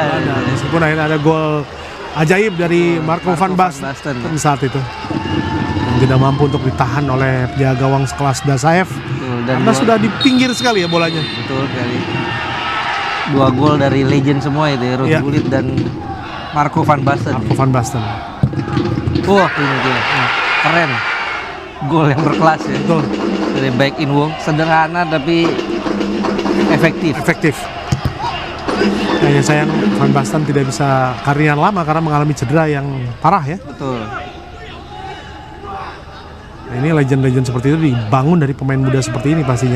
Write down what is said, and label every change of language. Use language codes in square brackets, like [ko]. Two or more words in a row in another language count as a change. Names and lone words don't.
[id] meskipun akhirnya ada gol ajaib dari Marco van Basten saat itu. Yang tidak mampu untuk ditahan oleh penjaga gawang sekelas Dasaev. Dan Karena sudah di pinggir sekali ya bolanya. Betul sekali. 2 gol dari legend semua itu ya, Ruud Gullit dan Marco van Basten. Marco van Basten. Wah, ini dia. Keren. Gol yang berkelas ya. Betul. [en] Dari back in wall, [id] sederhana tapi efektif. Efektif. Hanya sayang Van Basten tidak bisa karirnya lama karena mengalami cedera yang parah ya. Betul. Nah, ini legend-legend seperti itu dibangun dari pemain muda seperti ini pastinya.